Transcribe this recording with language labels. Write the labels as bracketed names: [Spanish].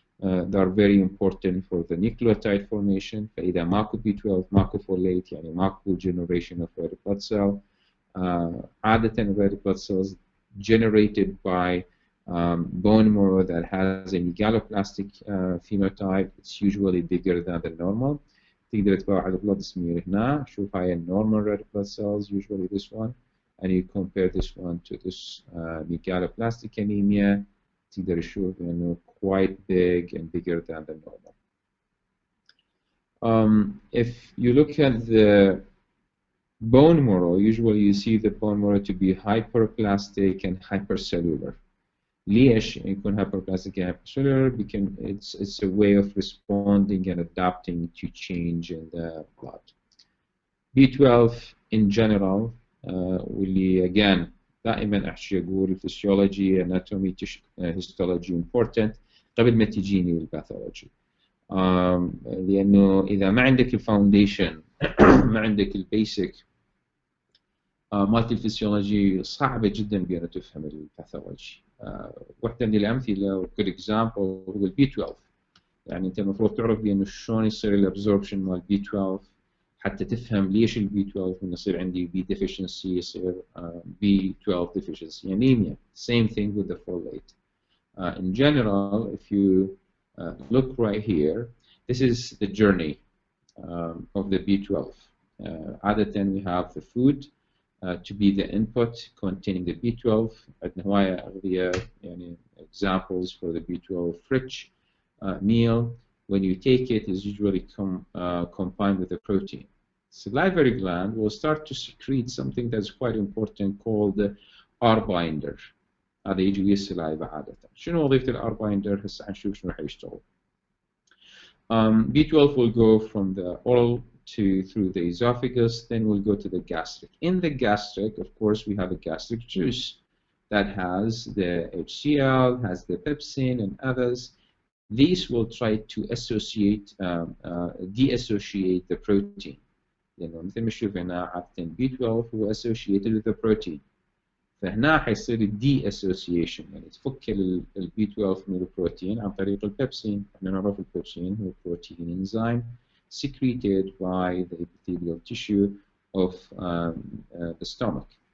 [English] They are very important for the nucleotide formation. [Arabic] فإذا ماكو [English] B12 ماكو folate [Arabic] يعني ماكو [English] generation of red blood cell. [Arabic] عادة [English] red blood cells generated by bone marrow that has a megaloblastic phenotype. It's usually bigger than the normal. [Arabic] تقدر تباوع على البلد سمير هنا. شوف هاي [English] normal red blood cells, usually this one, and you compare this one to this megaloblastic anemia. [Arabic] تقدر تشوف إنه [English] quite big and bigger than the normal. If you look at the bone marrow, usually you see the bone marrow to be hyperplastic and hypercellular. [Arabic] ليش يكون [English] hyperplastic and hypercellular? Because it's a way of responding and adapting to change in the blood. B12 in general, [Arabic] واللي again دائما احكي اقول [English] physiology, anatomy, histology important [Arabic] قبل ما تجيني الباثولوجي. لانه اذا ما عندك الفاونديشن ما عندك البيسك مالت الفسيولوجي صعبه جدا بان تفهم الباثولوجي. واحده من الامثله [English] good example [Arabic] هو البي 12. يعني انت المفروض تعرف بانه شلون يصير الابزوربشن مال بي 12 حتى تفهم ليش البي 12 من يصير عندي بي deficiency يصير بي 12 deficiency anemia. [English] Same thing with the folate. In general, if you look right here, this is the journey of the B12. [Arabic] عادة [English] we have the food to be the input containing the B12. [Arabic] عندنا هواية أغذية يعني [English] examples for the B12 rich meal. When you take it, is usually combined with a protein. Salivary gland will start to secrete something that's quite important called the R binder. [Arabic] هذا يجي ويا السلايفة عادة. شنو وظيفة الار بايندر؟ هسه حنشوف شنو حيشتغل. [English] B12 will go from the oral through the esophagus, then we'll go to the gastric. In the gastric, of course, we have a gastric juice that has the HCl, has the pepsin and others. These will try to associate, deassociate the protein. [Arabic] لأنه مثل ما شوف هنا عادة B12 هو [English] associated with the protein. [Arabic] فهنا حيصير الدي اسوسيشن يعني تفك البي 12 من البروتين عن طريق البيبسين. احنا نعرف البيبسين هو بروتين انزيم [English] secreted by the epithelial tissue of the stomach.